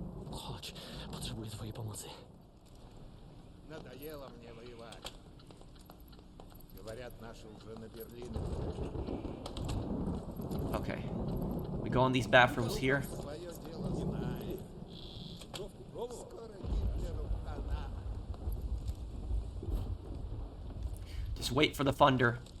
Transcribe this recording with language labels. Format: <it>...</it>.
<pl>Chodź, potrzebuję twojej pomocy.</pl> <ru>Надоело мне воевать. Говорят, наши уже на Берлин.</ru> <en>Okay. We go in these bathrooms here.</en> <ru>Свое дело знает. Скоро Гитлеру хана.</ru> <en>Just wait for the thunder.</en>